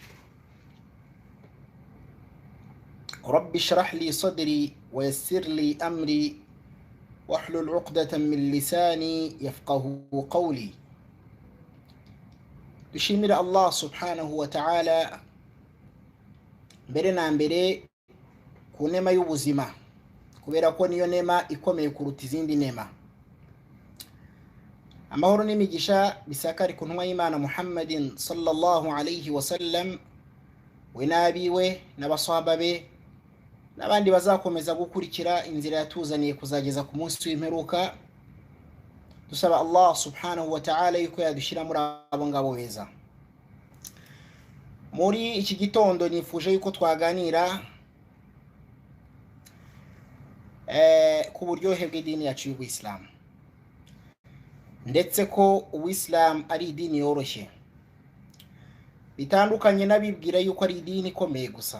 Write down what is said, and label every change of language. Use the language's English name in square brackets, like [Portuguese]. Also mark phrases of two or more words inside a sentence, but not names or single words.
[Arabic] رب اشرح لي صدري ويسر لي أمري واحلل عقدة من لساني يفقه قولي. [Kinyarwanda] dushimira [Arabic] الله سبحانه وتعالى [Kinyarwanda] mbere na mbere ku nema y'ubuzima, kubera ko niyo nema ikomeye kuruta izindi nema. Amahoro n'imigisha bisakari ku ntumwa y'Imana Muhammadin [Arabic] صلى الله عليه وسلم, [Kinyarwanda] we n'abiwe n'abasahaba be n'abandi bazakomeza gukurikira inzira yatuzaniye kuzageza ku munsi w'imperuka. Dusaba [Arabic] الله سبحانه وتعالى [Kinyarwanda] yuko yadushira muri abo ngabo beza. Muri iki gitondo nifuje yuko twaganira ku buryohe bw'idini yacu y'Ubuislam, ndetse ko Ubuislam ari idini yoroshye, bitandukanye n'abibwira yuko ari idini ikomeye gusa.